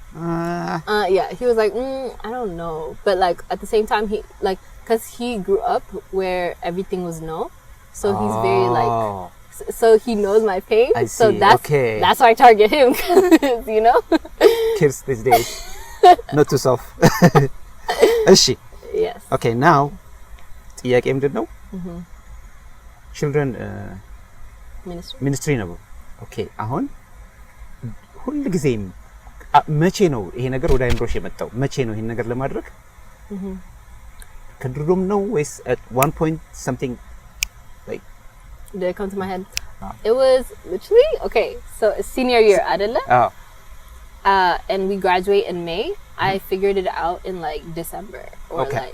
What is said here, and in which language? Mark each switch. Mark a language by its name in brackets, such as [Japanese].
[English] yeah, he was like, I don't know, but like at the same time he like, because he grew up where everything was no, so he's very like, so he knows my pain. I see. So that's why I target him, you know. Kids these days, not too soft. [Amharic] እሺ [English] Yes. Okay, now [Amharic] ጥያቄ ምንድን ነው? children ministry ነው። ኦኬ አሁን ሁሉ ጊዜም መቼ ነው ይሄ ነገር ወደ አይምሮሽ የመጣው? መቼ ነው ይሄን ነገር ለማድረግ? ከድሮም ነው ወይስ [English] at one point something like did it come to my head? It was literally okay, so senior year adela. And we graduate in May. I figured it out in like December or